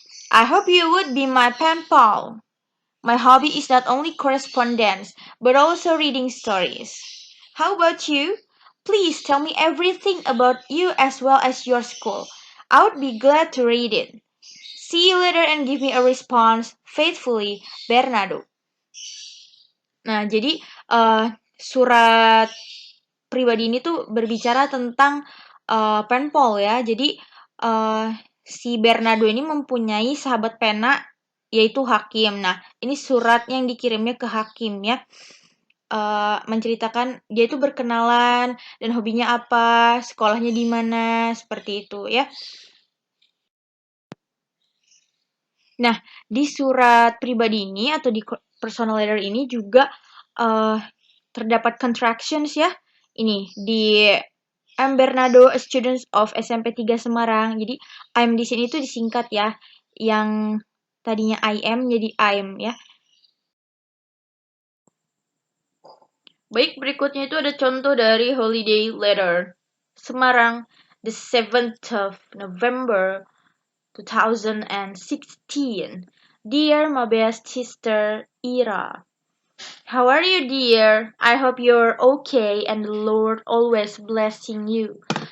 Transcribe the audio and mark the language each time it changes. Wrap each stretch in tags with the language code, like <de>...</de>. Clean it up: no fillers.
<en>I hope you would be my pen pal. My hobby is not only correspondence, but also reading stories. How about you? Please tell me everything about you as well as your school. I would be glad to read it. See you later and give me a response. Faithfully, Bernardo.</en> <id>Nah, jadi surat pribadi ini tuh berbicara tentang penpal ya. Jadi si Bernardo ini mempunyai sahabat pena yaitu Hakim. Nah, ini surat yang dikirimnya ke Hakim ya. Menceritakan dia itu berkenalan dan hobinya apa, sekolahnya di mana, seperti itu ya. Nah, di surat pribadi ini atau di personal letter ini juga terdapat contractions ya. Ini di</id> <en>I'm Bernardo, a student of SMP 3 Semarang.</en> <id>Jadi I'm di sini tuh disingkat ya. Yang tadinya I am jadi I'm ya. Baik, berikutnya itu ada contoh dari holiday letter.</id> <en>Semarang, the 7th of November 2016. Dear my best sister, Ira. How are you, dear? I hope you're okay and the Lord always blessing you.</en>